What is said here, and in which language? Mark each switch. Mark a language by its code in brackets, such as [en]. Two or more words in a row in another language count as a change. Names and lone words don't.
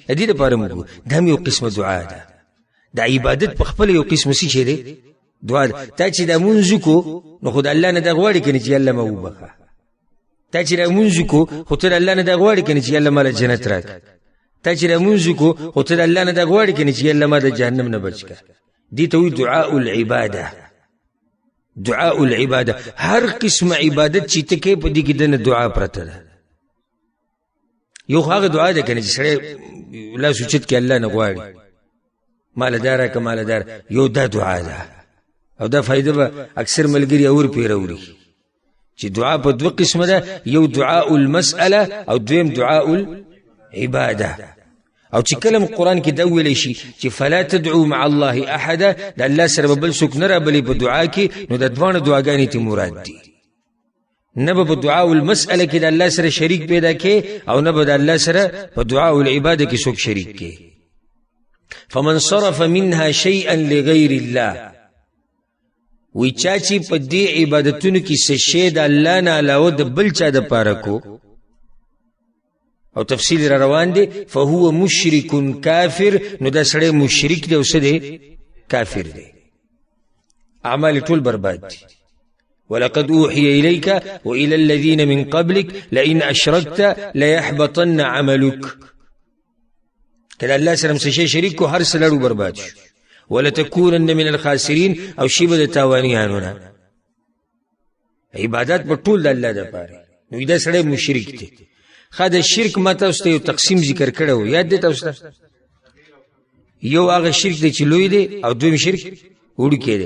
[ps] د دې لپاره موږ دا هم یو قسمه دعا ده. د عبادت په خپل یو قسم څه شی دی؟ دعا ده. تا چې د لمونځ وکړو نو خو د الله نه دا غواړي که نه چې الله ما وبخه. تا چې د لمونځ وکړو خو ته د الله نه دا غواړي که نه چې الله ما له جنت راکړي. تا چې لمونځ وکړو خو ته د الله نه دا غواړي که نه چې الله ما د جهنم نه بچ کړه. دي ته وایي [ar] دعاء العباده. دعاء العباده [ps] هر قسم عبادت چې ته کوې په دې کې دنه دعا پرته ده. یو خو هغه دعا ده که نه چې سړی لاس اوچت کړي الله نه غواړي مالدار که مالدار، یو دا دعا ده او دا فایده به اکثر ملګري اور پې راوړي چې دعا په دوه قسمه ده، یو [ar] دعاء المسأله [ps] او دویم [ar] دعاء العباده. [ps] او چې کلم قرآن کې دا ویلی شي چې [ar] فلا تدعو مع الله احدا، [ps] د الله سره به بل څوک نه رابلي په دعا کې، نو د دواړه دعاګانې ته مراد دي. نه به په [ar] دعاء المسأله [ps] کې د الله سره شریک پیدا کې او نه به د الله سره په [ar] دعاء العباده [ps] کې څوک شریک کې. [ar] فمن صرف منها شيئا لغیر الله، [ps] وی چا چې په دې عبادتونو کې څه شی د الله نه علاوه د بل چا دپاره کو، او تفصیل را روان دی، [ar] فهو مشرک کافر، [ps] نو دا سړی مشرک دی او څه دی؟ کافر دی. اعمال ټول برباد دي. [ar] ولقد اوحي اليك والى الذين من قبلك لئن اشركت ليحبطن عملك. [ps] کله الله سره څه شی شریک کو هر څه لړو برباد شو. [ar] ولتكونن من الخاسرين، [ps] او شی به د تاوانیانو نه. عبادت په ټول د الله دپاره، نو دا سړی مشرک دی. خا د شرک ما تاسو ته یو تقسیم ذکر کړی و، یاد دی تاسو ته؟ یو هغه شرک دی چې لوی دی او دویم شرک وړوکی دی.